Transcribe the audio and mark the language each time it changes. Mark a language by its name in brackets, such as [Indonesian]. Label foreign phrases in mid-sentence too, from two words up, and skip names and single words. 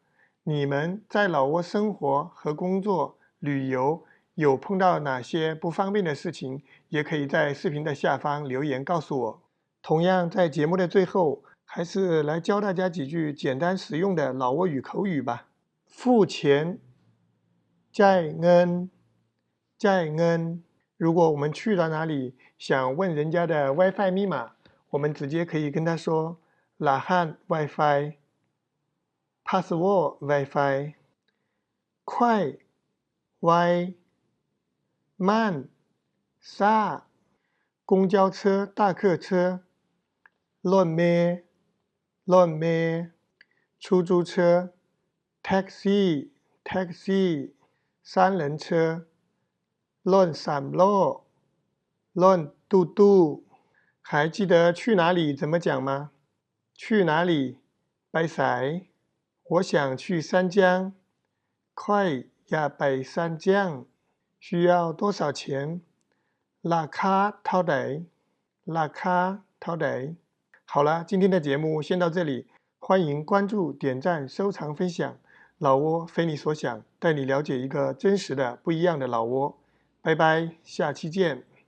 [Chinese] 你们在老挝生活和工作、旅游有碰到哪些不方便的事情，也可以在视频的下方留言告诉我。同样，在节目的最后，还是来教大家几句简单实用的老挝语口语吧。付钱， [Lao] ຈ່າຍເງິນ，ຈ່າຍເງິນ. [Chinese] 如果我们去到哪里，想问人家的 WiFi 密码，我们直接可以跟他说 "รหัส WiFi", "password WiFi", 快、 [Lao] ไว、慢、ซ่า。 [Chinese] 公交车、大客车 [Lao] ລົດເມ ລົດເມ [Chinese] 出租车 taxi taxi 3轮车 [Lao] ລົດ3ລໍ້ ລົດຕູ້ຕູ້ [Chinese] 还记得去哪里怎么讲吗？去哪里 [Lao] ໄປໃສ [Chinese] 我想去三江 [Lao] ຂ້ອຍຢາກໄປ [Chinese] 三江需要多少钱 [Lao] ລາຄາເທົ່າໃດລາຄາເທົ່າໃດ [Chinese] 好了，今天的节目先到这里，欢迎关注、点赞、收藏、分享。老挝非你所想，带你了解一个真实的、不一样的老挝。拜拜，下期见。